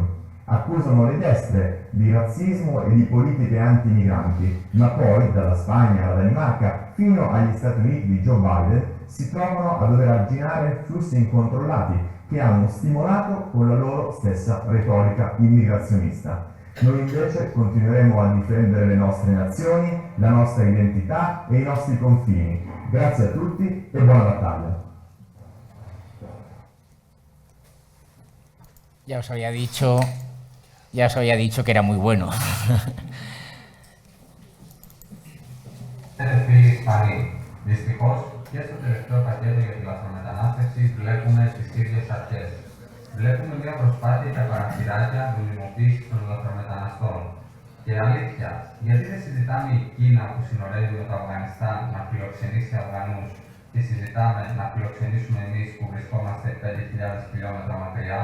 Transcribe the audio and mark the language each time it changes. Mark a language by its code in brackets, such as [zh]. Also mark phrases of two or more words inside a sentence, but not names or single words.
[it] Accusano le destre di razzismo e di politiche anti-migranti, ma poi, dalla Spagna alla Danimarca fino agli Stati Uniti di Joe Biden, si trovano a dover arginare flussi incontrollati che hanno stimolato con la loro stessa retorica immigrazionista. Noi invece continueremo a difendere le nostre nazioni, la nostra identità e i nostri confini. Grazie a tutti e buona battaglia. [es] Ya os había dicho que era muy bueno. [el] Φίλοι Ισπανοί, δυστυχώς και στο τελευταίο πακέτο για τη λαθρομετανάστευση βλέπουμε τις ίδιες αρχές. Βλέπουμε μια προσπάθεια για παραθυράκια νομιμοποίηση των λαθρομεταναστών. Και αλήθεια, γιατί δεν συζητάμε η Κίνα που συνορεύει με το Αφγανιστάν να φιλοξενήσει Αφγανούς και συζητάμε να φιλοξενήσουμε εμείς που βρισκόμαστε 5.000 χιλιόμετρα μακριά?